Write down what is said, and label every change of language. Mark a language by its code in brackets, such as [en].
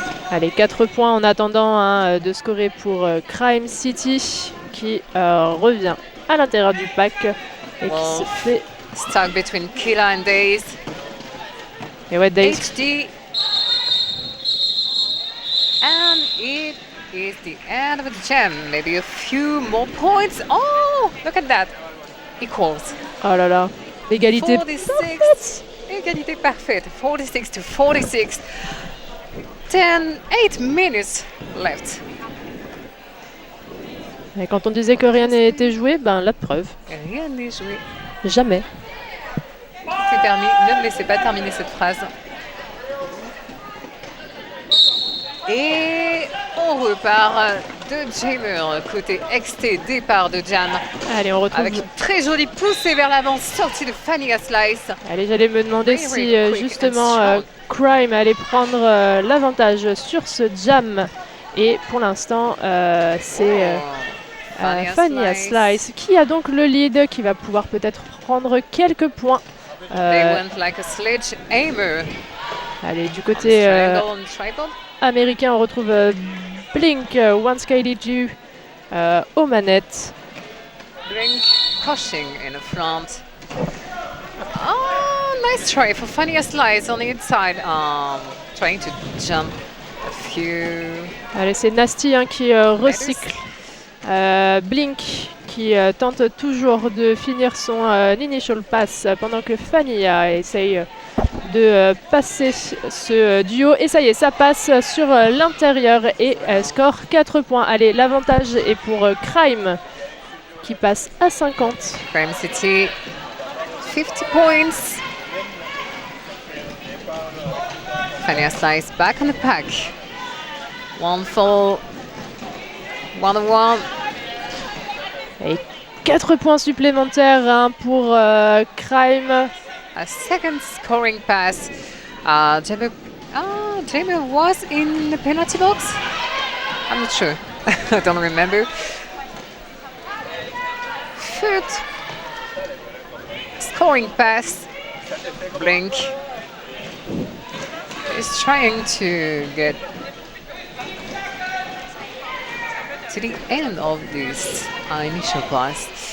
[fr] Allez, 4 points en attendant de scorer pour Crime City qui revient à l'intérieur du pack et qui se fait... [en] Stuck between Killer and Days. [fr] Et ouais, Days. HD. [en] And it is the end of the jam. Maybe a few more points. Oh, look at that. Equals. [fr] Oh là là, l'égalité parfaite. Égalité parfaite. 46 to 46. 8 minutes left. Et quand on disait que rien n'était joué, ben la preuve. Rien n'est joué. Jamais. C'est permis. Ne me laissez pas terminer cette phrase. Et on repart de Jammer côté XT, départ de Jam. Allez, on retrouve... Avec une très jolie poussée vers l'avant, sortie de Fanny Slice. Allez, j'allais me demander si justement Crime allait prendre l'avantage sur ce Jam. Et pour l'instant, c'est Fanny Slice qui a donc le lead, qui va pouvoir peut-être prendre quelques points. [en] They went like a sledgehammer. [fr] Allez, du côté américain, on retrouve Blink, One Skyly Dew aux manettes. [en] Blink pushing in the front. Oh, nice try for Fanny Slice on the inside. Trying to jump a few. [fr] Allez, c'est Nasty qui recycle. Blink qui tente toujours de finir son initial pass pendant que Fanny essaye de passer ce duo. Et ça y est, ça passe sur l'intérieur et score 4 points. Allez, l'avantage est pour Crime qui passe à 50. Crime City, 50 points. [en] Fanny Slice back on the pack. One fall, 1-1. [fr] Et 4 points supplémentaires pour Crime. [en] A second scoring pass. Jammer was in the penalty box? I'm not sure. I don't remember. Third scoring pass. Blink is trying to get to the end of this initial pass.